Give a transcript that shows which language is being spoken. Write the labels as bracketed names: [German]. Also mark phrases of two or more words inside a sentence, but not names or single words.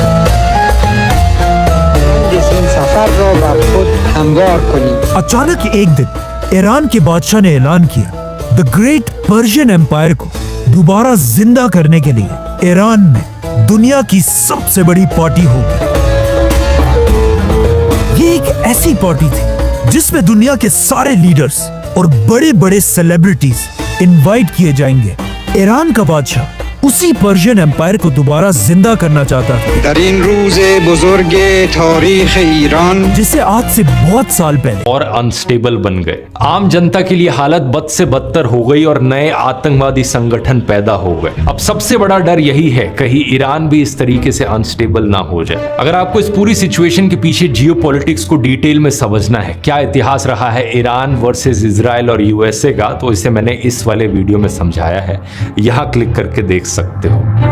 [Hindi] अचानक एक दिन ईरान के बादशाह ने ऐलान किया, [English] The Great Persian Empire [Hindi] को दोबारा जिंदा करने के लिए ईरान में दुनिया की सबसे बड़ी पार्टी होगी। ये एक ऐसी पार्टी थी जिसमें दुनिया के सारे लीडर्स और बड़े बड़े [English] celebrities invite [Hindi] किए जाएंगे। ईरान का बादशाह उसी [English] Persian Empire [Hindi] को दोबारा जिंदा करना चाहता था, [Persian] در این روز بزرگ تاریخ ایران [Hindi] जिसे आज से बहुत साल पहले और अनस्टेबल बन गए। आम जनता के लिए हालत बद से बदतर हो गई और नए आतंकवादी संगठन पैदा हो गए। अब सबसे बड़ा डर यही है, कहीं ईरान भी इस तरीके से अनस्टेबल ना हो जाए। अगर आपको इस पूरी सिचुएशन के पीछे जियोपॉलिटिक्स को डिटेल में समझना है, क्या इतिहास रहा है ईरान वर्सेस इजराइल और यूएसए का, तो इसे मैंने इस वाले वीडियो में समझाया है, यहाँ क्लिक करके देख सकते हो।